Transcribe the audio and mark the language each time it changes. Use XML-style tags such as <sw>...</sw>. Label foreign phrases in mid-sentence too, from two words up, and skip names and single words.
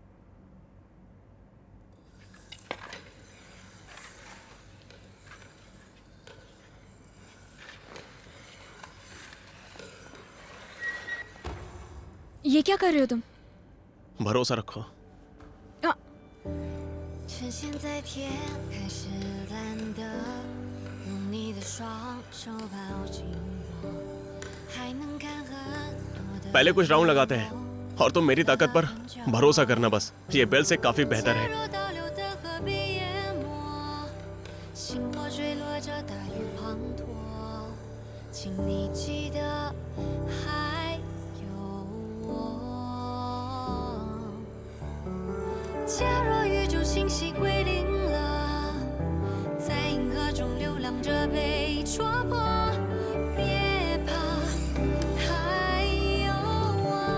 <hi>ये क्या कर रहे हो तुम? भरोसा रखो।</hi> <zh>趁现在天开始蓝的，用你的双手抱紧我，还能看很多的。</zh> <hi>पहले कुछ राउंड लगाते हैं और तुम मेरी ताकत पर भरोसा करना बस। ये बेल से काफी बेहतर है।</hi> <zh>倒流的河边淹没，星火坠落着大雨滂沱，请你记得还有我。假若宇宙信息归零了，在银河中流浪着被戳破，别怕，还有我。</zh>